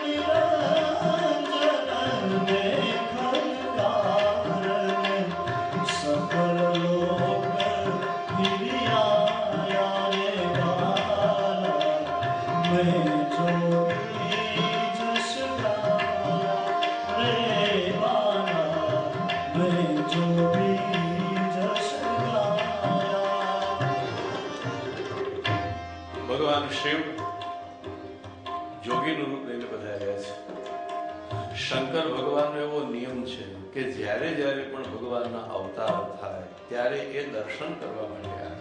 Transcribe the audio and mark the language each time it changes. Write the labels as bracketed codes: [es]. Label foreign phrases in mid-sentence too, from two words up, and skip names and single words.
[hi] निरंजन देखन कारण, सकल लोक हिरियाया रे बाला, मैं जोगी जस गाया रे बाला, मैं जोगी जस गाया. [gu] ભગવાન શિવ જોગીનું રૂપ લઈને પધાર્યા છે. શંકર ભગવાનનો એવો નિયમ છે કે જ્યારે જ્યારે પણ ભગવાનના અવતાર થાય ત્યારે એ દર્શન કરવા માટે આવે.